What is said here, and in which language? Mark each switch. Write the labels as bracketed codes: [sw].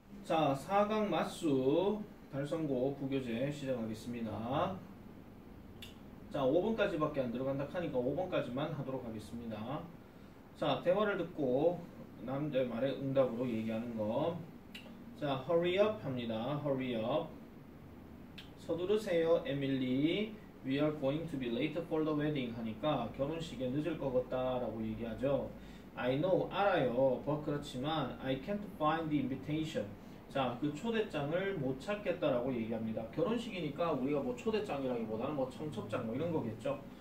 [ko] 자, 4강 맞수 달성고 부교재 시작하겠습니다. 자, 5번까지밖에 안 들어간다 하니까 5번까지만 하도록 하겠습니다. 자, 대화를 듣고 남자의 말에 응답으로 얘기하는 거. 자, [en] hurry up [ko] 합니다. [en] hurry up. [ko] 서두르세요, 에밀리. [en] We are going to be late for the wedding [ko] 하니까 결혼식에 늦을 것 같다라고 얘기하죠. [en] I know, 알아요. but 그렇지만 I can't find the invitation. [ko] 자, 그 초대장을 못 찾겠다라고 얘기합니다. 결혼식이니까 우리가 뭐 초대장이라기보다는 뭐 청첩장 뭐 이런 거겠죠.